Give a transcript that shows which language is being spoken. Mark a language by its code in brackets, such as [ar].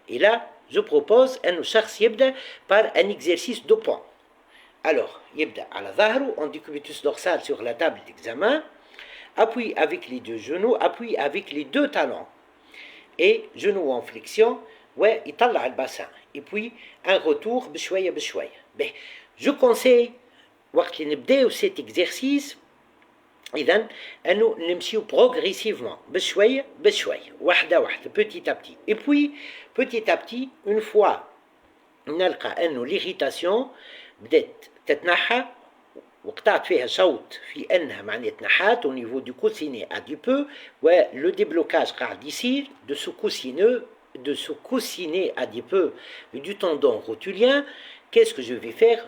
[fr] Et là, je propose [ar] أن الشخص يبدأ [fr] par un exercice de pont. Alors, [ar] يبدأ على ظهره, [fr] on décubitus dorsal sur la table d'examen, appuie avec les deux genoux, appuie avec les deux talons, et genoux en flexion, ويطلع البassin. Et puis, un retour [ar] بشوية بشوية. [fr] Je conseille, [ar] وقت اللي نبداو [fr] cet exercice, [ar] إذن أنه نمشيو progressivement بشوية بشوية واحدة واحدة [fr] petit à petit. Et puis, petit à petit, une fois نلقى أنه l'irritation [ar] بدأت تتنحى وقطعت فيها شوط في أنها معناها تنحات [fr] au niveau du coussinet adipeux le déblocage [ar] قاعد يصير [fr] de ce coussinet adipeux du tendon rotulien. Qu'est-ce que je vais faire?